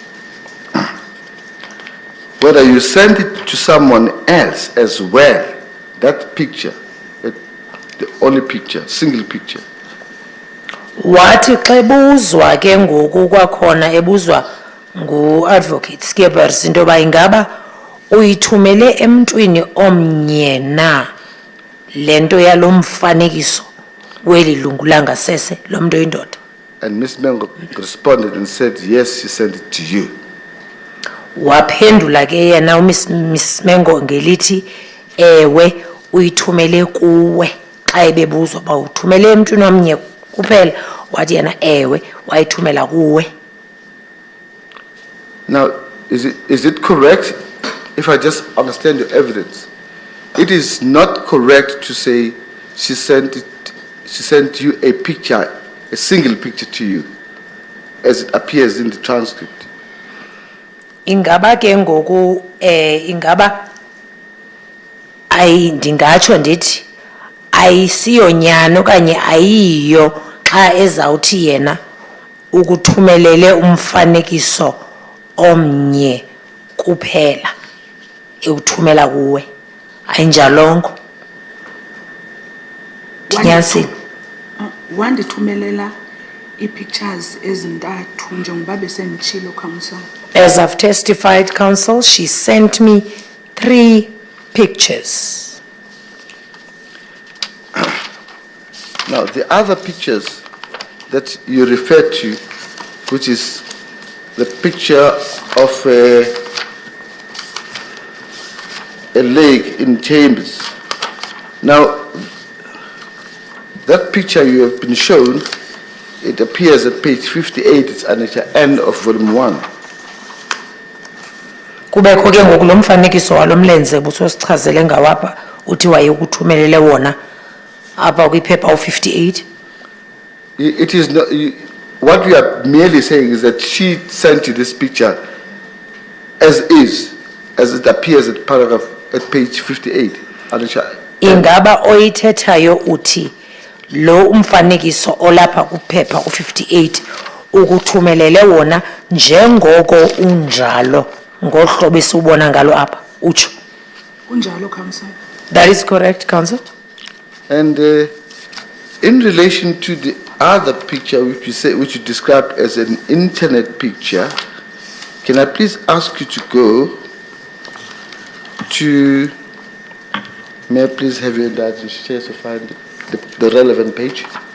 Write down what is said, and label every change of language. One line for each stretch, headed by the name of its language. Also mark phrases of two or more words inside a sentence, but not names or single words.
English: whether you sent it to someone else as well, that picture, the only picture, single picture.
Xhosa: Wathi xa ebuzwa ke ngoku kwakhona ebuzwa ngu-advocate Skippers into yoba ingaba uyithumele emntwini omnye na le nto yalo mfanekiso weli lungu langasese lomntu oyindoda.
English: And Ms. Mengo responded and said, yes, she sent it to you.
Xhosa: Waphendula ke yena uMiss Mengo ngelithi ewe uyithumele kuwe xa ebebuzwa ba uthumele emntwini omnye kuphela wathi yena ewe wayithumela kuwe.
English: Now, is it correct, if I just understand the evidence, it is not correct to say she sent you a picture, a single picture to you, as it appears in the transcript?
Xhosa: Ingaba ke ngoku ingaba ndingatsho ndithi ayisiyo nyani okanye ayiyo xa ezawuthi yena ukuthumelele umfanekiso omnye kuphela ewuthumela kuwe, ayinjalongo. Ndinyanisile. Wandithumelela i-pictures ezintathu njengoba besenditshilo,
English: Counsel. As I've testified, Counsel, she sent me 3 pictures. Now, the other pictures that you refer to, which is the picture of a lake in Chambers. Now, that picture you have been shown, it appears at page 58, it's at the end of volume 1.
Xhosa: Kubekho ke ngoku lo mfanekiso walo mlenze busosichazele ngawapha uthi waye ukuthumelele wona apha kwiphepha u58.
English: It is not, what we are merely saying is that she sent you this picture as is, as it appears at paragraph at page 58.
Xhosa: Ingaba oyithethayo uthi lo umfanekiso olapha kuphepha u58 ukuthumelele wona njengoko unjalo ngohlobo esubona ngalo apha utsho. Kunjalo,
English: Council. That is correct, Council. And in relation to the other picture which you described as an internet picture, can I please ask you to go to, may I please have your indictment to find the relevant page?